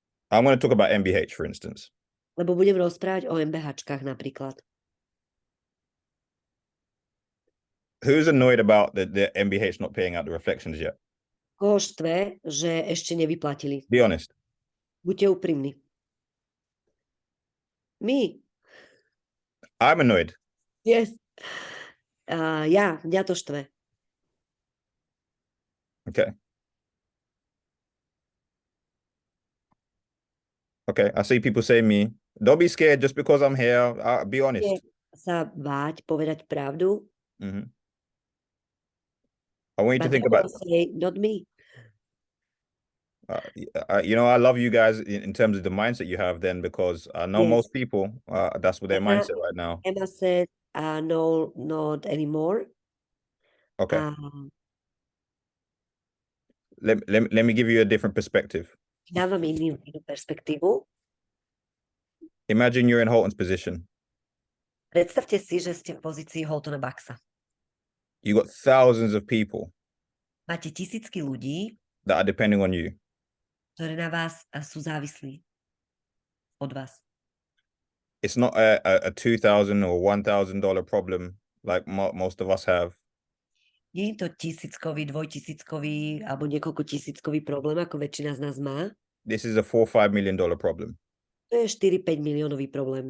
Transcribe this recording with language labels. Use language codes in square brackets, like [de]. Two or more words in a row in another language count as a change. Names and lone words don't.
[en] I'm going to talk about MBH, for instance. [sk] Lebo budem rozprávať o MBHčkách napríklad. [en] Who's annoyed about the MBH not paying out the reflections yet? [sk] Koho štve, že ešte nevyplatili? [en] Be honest. [sk] Buďte úprimní. [en] Me. I'm annoyed. Yes. [sk] Mňa to štve. [en] Okay. Okay, I see people say me, don't be scared just because I'm here. Be honest. [sk] Nie sa báť, povedať pravdu. [en] Mm-hmm. I want you to But think they about, will say, not me. you know, I love you guys in terms of the mindset you have then, because I know Yes. most people, that's what their mindset right now. Emma said, no, not anymore. Okay. Let me give you a different perspective. [sk] Dávam inú perspektívu. [en] Imagine you're in Holton's position. [sk] Predstavte si, že ste v pozícii Holtona Bucksa. [en] You got thousands of people [sk] Máte tisícky ľudí, [en] that are depending on you. [sk] ktorí na vás sú závislí od vás. [en] It's not a $2,000 or $1,000 problem like most of us have. [sk] Nie je to tisíckový, dvojtisíckový alebo niekoľko tisíckový problém, ako väčšina z nás má. [en] This is a $4 or $5 million problem. [sk] To je 4-5 miliónový problém.